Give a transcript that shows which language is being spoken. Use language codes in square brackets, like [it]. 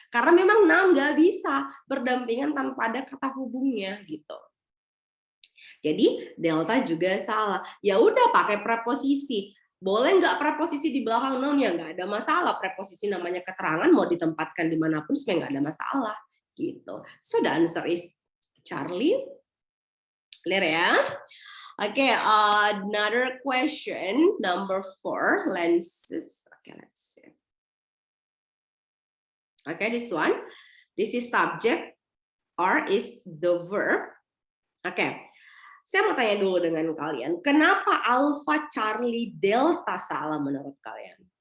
[id] Karena memang noun nggak bisa berdampingan tanpa ada kata hubungnya, gitu. Jadi delta juga salah. Ya udah pakai preposisi. Boleh nggak preposisi di belakang noun? Ya nggak ada masalah. Preposisi namanya keterangan, mau ditempatkan dimanapun sebenarnya nggak ada masalah, gitu. [en] So the answer is Charlie. Clear ya? Okay, another question, number 4, lenses. Okay, let's see. Okay, this one. This is subject, or is the verb. Okay. [id] Saya mau tanya dulu dengan kalian, kenapa alpha, Charlie, delta salah menurut kalian?